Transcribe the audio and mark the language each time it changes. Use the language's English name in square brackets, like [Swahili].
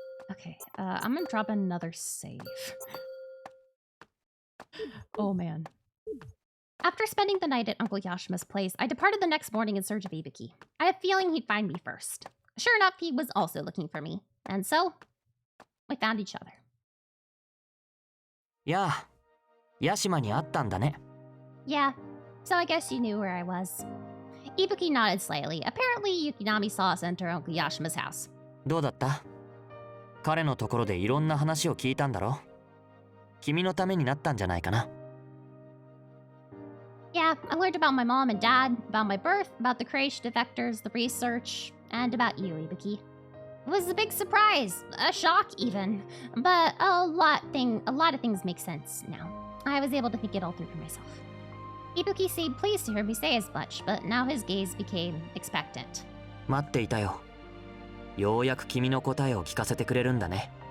[English] Okay, I'm gonna drop another save. Oh man. After spending the night at Uncle Yashima's place, I departed the next morning in search of Ibuki. I had a feeling he'd find me first. Sure enough, he was also looking for me. And so, we found each other. [Japanese] やあ、ヤシマに会ったんだね。 [English] Yeah, so I guess you knew where I was. Ibuki nodded slightly. Apparently, Yukinami saw us enter Uncle Yashima's house. [Japanese] どうだった？彼のところでいろんな話を聞いたんだろ？君のためになったんじゃないかな。 [English] Yeah, I learned about my mom and dad, about my birth, about the creation of vectors, the research, and about you, Ibuki. It was a big surprise, a shock even, but a lot of things make sense now. I was able to think it all through for myself. Ibuki seemed pleased to hear me say as much, but now his gaze became expectant. [Japanese] 待っていたよ。ようやく君の答えを聞かせてくれるんだね。